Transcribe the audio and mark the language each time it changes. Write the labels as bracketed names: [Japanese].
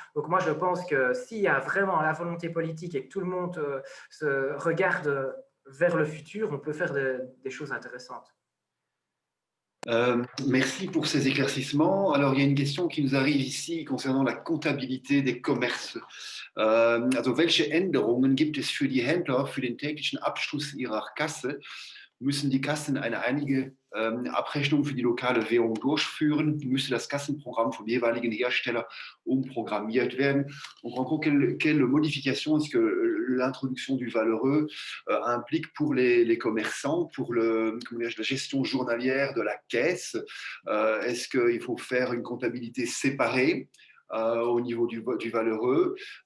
[French] Donc moi, je pense que s'il y a vraiment la volonté politique et que tout le monde se regarde vers le futur, on peut faire des choses intéressantes. Merci pour ces éclaircissements. Alors, il y a une question qui nous arrive ici concernant la comptabilité des commerces. [German] Also, welche Änderungen gibt es für die Händler für den täglichen Abschluss ihrer Kasse? Müssen die Kassen eine einige Abrechnung für die lokale Währung durchführen? Müsste das Kassenprogramm vom jeweiligen Hersteller umprogrammiert werden? [French] On comprend quelle modification est-ce que l'introduction du valeureux implique pour les commerçants, pour la gestion journalière de la caisse. Est-ce qu'il faut faire une comptabilité séparée au niveau du valeureux?